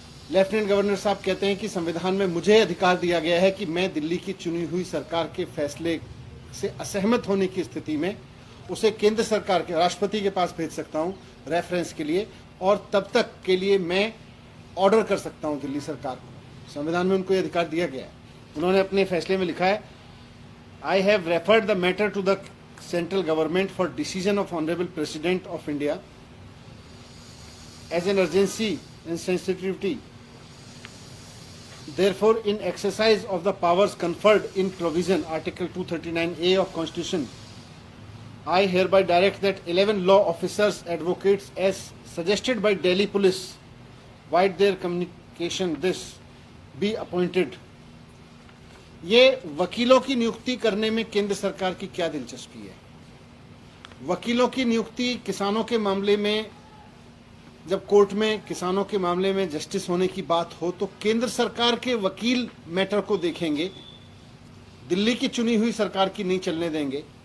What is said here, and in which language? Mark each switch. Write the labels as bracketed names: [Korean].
[Hindi] Lieutenant governor साहब कहते हैं कि संविधान में मुझे अधिकार दिया गया है कि मैं दिल्ली की चुनी हुई सरकार के फैसले से असहमत होने की स्थिति में उसे केंद्र सरकार के राष्ट्रपति के पास भेज सकता हूं रेफरेंस के लिए, और तब तक के लिए मैं ऑर्डर कर सकता हूं दिल्ली सरकार को। संविधान में उनको यह अधिकार दिया गया है। उन्होंने अपने फैसले में लिखा है, [English] I have referred the matter to the central government for decision of honourable president of India as an urgency and sensitivity. Therefore, in exercise of the powers conferred in provision Article 239A of Constitution, I hereby direct that 11 law officers, advocates, as suggested by Delhi Police, via their communication this, be appointed. [Hindi] ये वकीलों की नियुक्ति करने में केंद्र सरकार की क्या दिलचस्पी है? वकीलों की नियुक्ति किसानों के मामले में, जब कोर्ट में किसानों के मामले में जस्टिस होने की बात हो तो केंद्र सरकार के वकील मैटर को देखेंगे, दिल्ली की चुनी हुई सरकार की नहीं चलने देंगे।